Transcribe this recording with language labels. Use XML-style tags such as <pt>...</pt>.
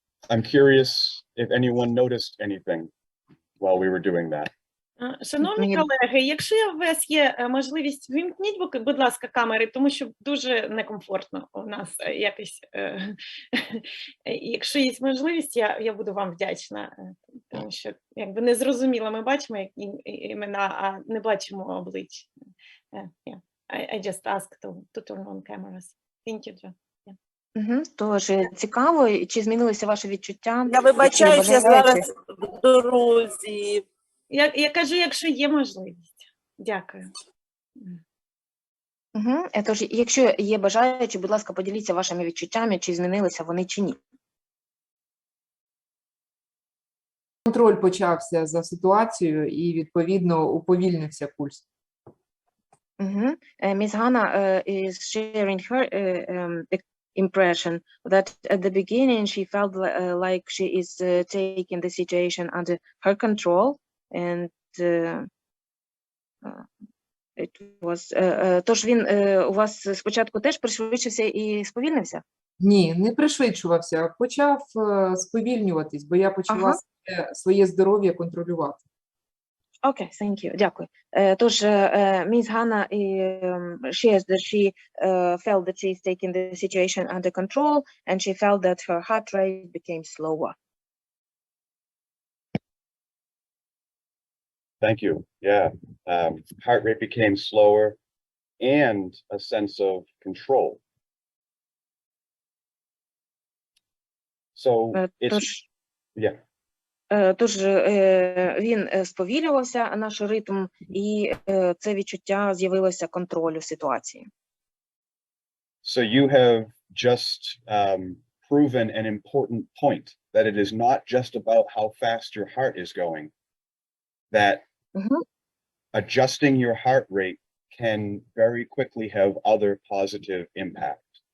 <en>I'm curious if anyone noticed anything while we were doing that.</en> <uk>Шановні колеги, якщо у вас є можливість, вімкніть, будь ласка, камери, тому що дуже некомфортно у нас якось. Якщо є можливість, я буду вам вдячна, тому що якби не зрозуміло, ми бачимо імена, а не бачимо облич.</uk> <en>I just asked to turn on cameras. Thank you, Joe.</en> <uk>Тож цікаво, чи змінилися ваші відчуття? Я вибачаюсь, я зараз в дорозі. Я кажу, якщо є можливість. Дякую. Тож, якщо є бажаючі, будь ласка, поділіться вашими відчуттями, чи змінилися вони, чи ні. Контроль почався за ситуацією і, відповідно, уповільнився пульс.</uk> <en>Miss Hannah is sharing her impression that at the beginning she felt like she is taking the situation under her control, and it was</en> <uk>тож він у вас спочатку теж пришвидшився і сповільнився? Ні, не пришвидшувався, почав сповільнюватись, бо я почала своє здоров'я контролювати.</uk> <en>Okay, thank you.</en> <uk>Дякую. Тож,</uk> <en>Miss Hannah shares that she felt that she is taking the situation under control, and she felt that her heart rate became slower. Thank you. Yeah. Heart rate became slower and a sense of control. So it's, yeah.</en> <uk>Тож він сповільнювався, наш ритм, і це відчуття з'явилося контролю ситуації.</uk> <en>So you have just proven an important point, that it is not just about how fast your heart is going, that adjusting your heart rate can very quickly have other positive impact.</en>